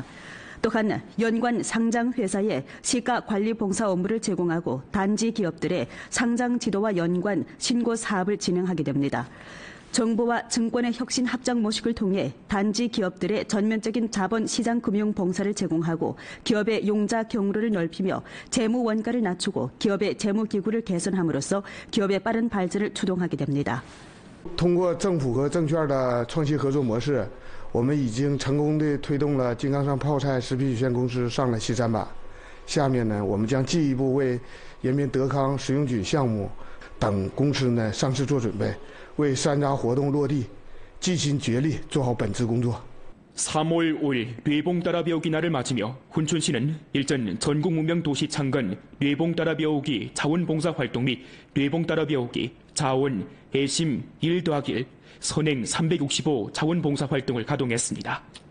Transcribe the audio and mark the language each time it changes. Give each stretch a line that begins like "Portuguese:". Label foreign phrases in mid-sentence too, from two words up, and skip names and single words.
Korean: 또한 연관 상장 회사에 시가 관리 봉사 업무를 제공하고 단지 기업들의 상장 지도와 연관 신고 사업을 진행하게 됩니다. 정부와 증권의 혁신 합작 모식을 통해 단지 기업들의 전면적인 자본 시장 금융 봉사를 제공하고 기업의 용자 경로를 넓히며 재무 원가를 낮추고 기업의 재무 기구를 개선함으로써 기업의 빠른 발전을 주동하게 됩니다.
Chinese: 通过政府和证券的创新合作模式，我们已经成功地推动了金刚山泡菜食品有限公司上了西三板。下面呢，我们将进一步为延边德康食用菌项目等公司呢上市做准备。为山楂活动落地，尽心竭力做好本职工作。
Korean: 3월 5일 뇌봉 따라 배우기 날을 맞으며 훈춘시는 일전 전국 무명 도시 창건 뇌봉 따라 배우기 자원봉사 활동 및 뇌봉 따라 배우기 자원 애심 1+1 선행 365 자원봉사 활동을 가동했습니다.